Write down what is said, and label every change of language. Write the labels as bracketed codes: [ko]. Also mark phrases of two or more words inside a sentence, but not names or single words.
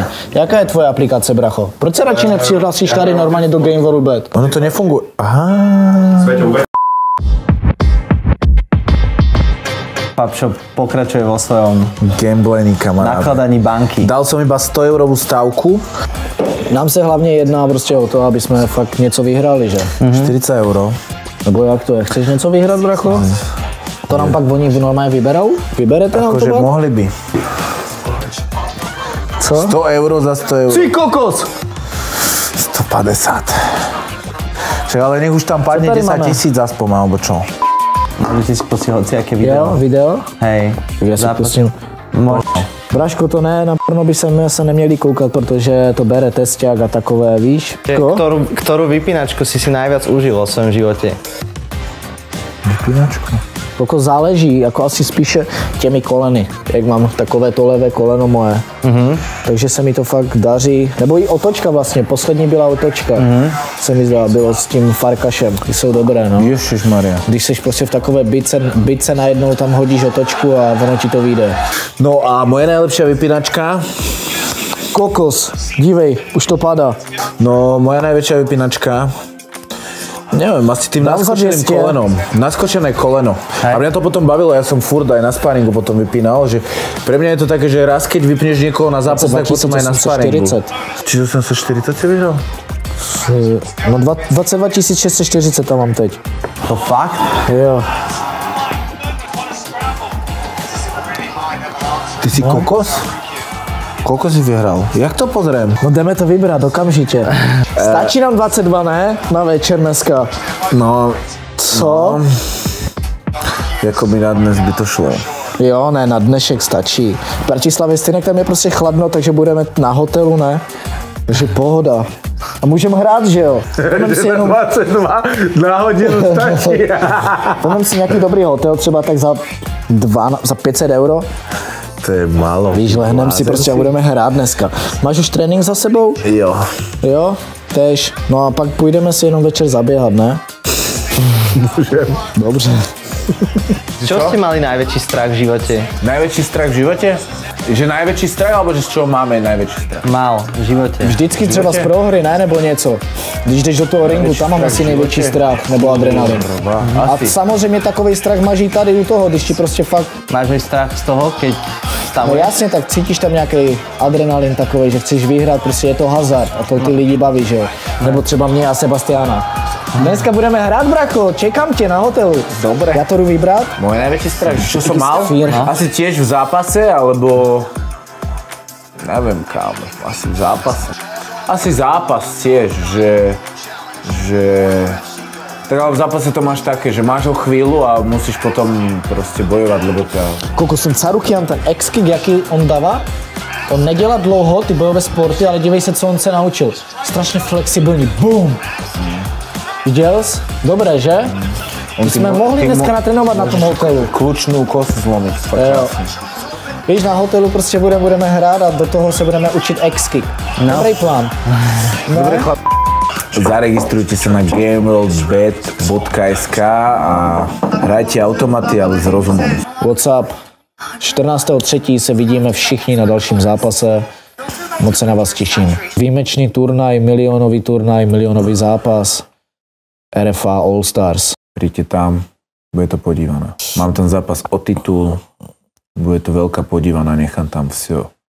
[cs] Jaká je [sk] tvoja aplikácia, [cs] bracho? Proč sa radši nepřihlasíš tady normálne do Game World Bet? Ono to nefunguje. Aha. [sk] Papšo pokračuje vo svojom [cs] Gamblení, kamaráde. nakladaní banky. [sk] Dal som iba 100 eurovú stavku. [cs] Nám se hlavně jedná prostě o to, aby jsme fakt něco vyhrali, že? 40 euro. Nebo jak to je? Chceš něco vyhrát, bracho? To nám pak oni normálně vyberou? Vyberete nám to? [sk] Akože mohli by. [cs] Co? 100 euro za 100 euro. Ty kokos! 150. [sk] Však ale nech už tam padne 10 000 aspoň, alebo čo? Môžete si pustiť hociaké [cs] Jo, video. video? [sk] Hej. [cs] Já si pustím. Braško, to ne, na porno by se neměli koukat, protože to bere tesťák a takové, víš? [sk] Ktorú vypínačku si najviac užil vo svojom živote? Vypínačku? [cs] Jako záleží, jako asi spíše těmi koleny, jak mám takové to levé koleno moje. Takže se mi to fakt daří. Nebo i otočka vlastně, poslední byla otočka. Se mi zdá, bylo s tím farkašem, ty jsou dobré, no. Ježišmaria. Když seš prostě v takové bice najednou tam hodíš otočku a ono ti to vyjde. [sk] No a moje najlepšia vypínačka? [cs] Kokos, dívej, už to padá. [sk] No, moja najväčšia vypínačka? Neviem, asi tým naskočeným kolenom. Naskočené koleno. A mňa to potom bavilo, ja som furt aj na sparingu potom vypínal, že pre mňa je to také, že raz keď vypneš niekoho na zápas, tak potom aj na sparingu. Čiže 840 si vyhral? [cs] No 22 640 tam mám teď. To fakt? Jo. Ty si kokos? [sk] Koľko si vyhral? Jak to pozriem? [cs] No jdeme to vybrat okamžitě. Stačí nám 22, ne? Na večer dneska. No, Co? No, jako by na dnes by to šlo. Jo, ne, na dnešek stačí. V Bratislavě stejně tam je prostě chladno, takže budeme na hotelu, ne? Takže pohoda. A můžeme hrát, že jo? Pomem si jenom... 22 na hodinu stačí. Pomem si nějaký dobrý hotel, třeba tak za 500 euro. To je málo. Víš, lehnem si prostě a budeme hrát dneska. Máš už trénink za sebou? Jo. Jo? Tež. No a pak půjdeme si jenom večer zaběhat, ne? [sk] Môžem. [cs] Dobře. [sk] Čo ste mali najväčší strach v živote? Najväčší strach v živote? Že najväčší strach, alebo že z čoho máme najväčší strach? Mal v živote. [cs] Vždycky třeba z prohry, ne? Nebo něco. Když jdeš do toho ringu, tam mám asi největší strach, nebo adrenalin. A samozřejmě takový strach máš i tady u toho, když ti prostě fakt... [sk] Máš mi strach z toho, keď No stavuješ? [cs] jasně, tak cítíš tam nějaký adrenalin takový, že chceš vyhrát, prostě je to hazard a to ty lidi baví, že jo. Nebo třeba mě a Sebastiana. Dneska budeme hrát, bracho, čekám tě na hotelu. [sk] Dobre. [cs] Ja to jdu vybrat? [sk] Môj najväčší strach, čo som mal? Fír. Asi tiež v zápase, alebo... Neviem kam, asi v zápase. Asi zápas tiež, že... Tak ale v zápase to máš také, že máš ho chvíľu a musíš potom proste bojovať, lebo ťa... [cs] Koukal jsem Carukian, ten X-kick, jaký on dává, on nedělá dlouho ty bojové sporty, ale dívej se, co on se naučil. Strašně flexibilní, boom! Viděl jsi? Dobré, že? My jsme mohli dneska natrénovat na tom hotelu. [sk] Klučnú kostu zlomiť, fakt krásne. [cs] Víš, na hotelu prostě budeme hrát a do toho se budeme učit X-kick. Dobrý plán. [sk] Dobre, chlap. Zaregistrujte sa na gameworldbet.sk a hrajte automaty, ale s rozumom. [en] What's up? 14.3. [cs] se vidíme všichni na dalším zápase. Moc se na vás těším. Výjimečný turnaj, milionový zápas. RFA All Stars. [sk] Príďte tam, bude to podívané. Mám tam zápas o titul, bude to veľká podívaná, nechám tam vsio.